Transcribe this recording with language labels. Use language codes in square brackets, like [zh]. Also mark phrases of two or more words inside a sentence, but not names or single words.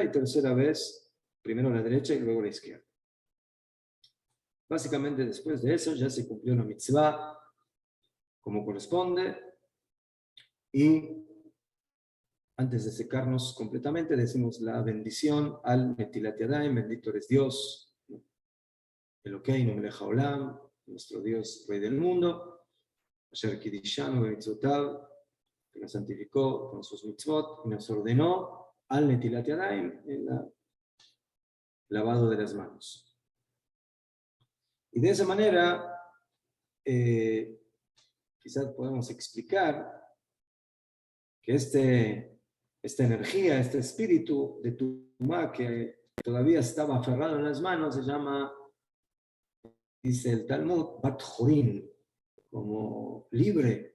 [es] Y tercera vez, primero la derecha y luego la izquierda. Básicamente después de eso ya se cumplió la mitzvah como corresponde y antes de secarnos completamente, decimos la bendición al [he] נטילת ידיים, [es] bendito eres Dios, [he] אלוקינו מלך העולם, [es] nuestro Dios, Rey del mundo, [he] אשר קדשנו במצותיו, [es] que nos santificó con sus mitzvot y nos ordenó al [he] נטילת ידיים, [es] el lavado de las manos. Y de esa manera, quizás podemos explicar que esta energía, este espíritu de Tumá que todavía estaba aferrado en las manos, se llama, dice el Talmud, [he] בת חורין, [es] como libre.